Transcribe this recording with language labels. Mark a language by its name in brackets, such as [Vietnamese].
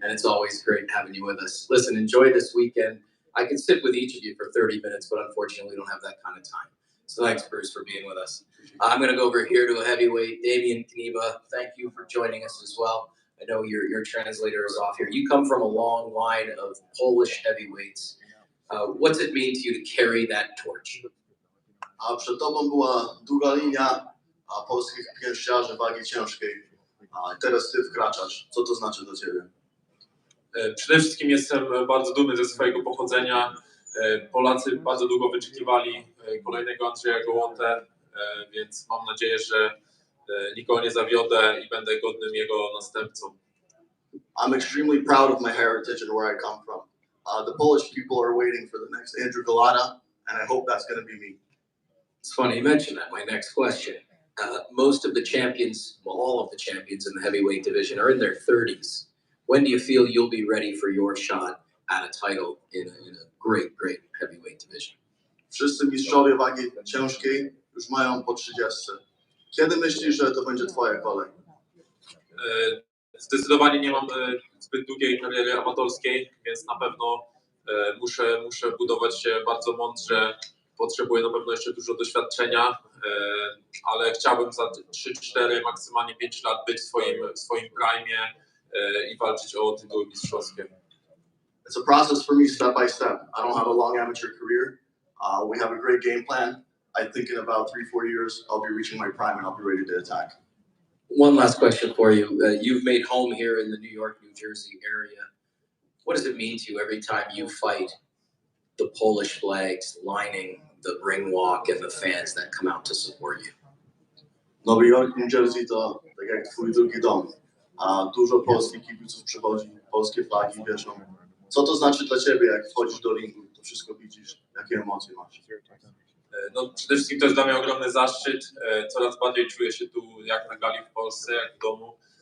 [English] And it's always great having you with us. Listen, enjoy this weekend. I could sit with each of you for 30 minutes, but unfortunately, we don't have that kind of time. So thanks, Bruce, for being with us. I'm going to go over here to a heavyweight, Damian Kneba. Thank you for joining us as well. I know your translator is off here. You come from a long line of Polish heavyweights. What's it mean to you to carry that torch? [Polish] Przed tobą była długa linia polskich pięściarzy wagi ciężkiej. Teraz ty wkraczasz. Co to znaczy dla ciebie? Przede wszystkim jestem bardzo dumny ze swojego pochodzenia. Polacy bardzo długo wyczekiwali kolejnego Andrzeja Gołątę, więc mam nadzieję, że nikogo nie zawiodę i będę godnym jego następcą. [English] I'm extremely proud of my heritage and where I come from. The Polish people are waiting for the next Andrew Golota, and I hope that's going to be me. It's funny you mentioned that. My next question. Most of the champions, well, all of the champions in the heavyweight division are in their 30s. When do you feel you'll be ready for your shot at a title in a great, great heavyweight division? [Polish] Wszyscy mistrzowie wagi ciężkiej już mają po 30. Kiedy myślisz, że to będzie twoja kolej? Zdecydowanie nie mam zbyt długiej kariery amatorskiej, więc na pewno muszę budować się bardzo mądrze. Potrzebuję na pewno jeszcze dużo doświadczenia, ale chciałbym za 3-4, maksymalnie 5 lat być w swoim prime i walczyć o tytuły mistrzowskie. [English] It's a process for me step by step. I don't have a long amateur career. We have a great game plan. I think in about 3-4 years, I'll be reaching my prime and I'll be ready to attack. One last question for you. You've made home here in the New York, New Jersey area. What does it mean to you every time you fight? The Polish flags lining the ring walk and the fans that come out to support you. [Polish] Nowy Jork, New Jersey to tak jak twój drugi dom. Dużo polskich kibiców przychodzi, polskie flagi wieszą. Co to znaczy dla ciebie, jak wchodzisz do ringu, to wszystko widzisz, Jakie emocje masz? No, przede wszystkim to jest dla mnie ogromny zaszczyt. Coraz bardziej czuję się tu jak na gali w Polsce, jak w domu.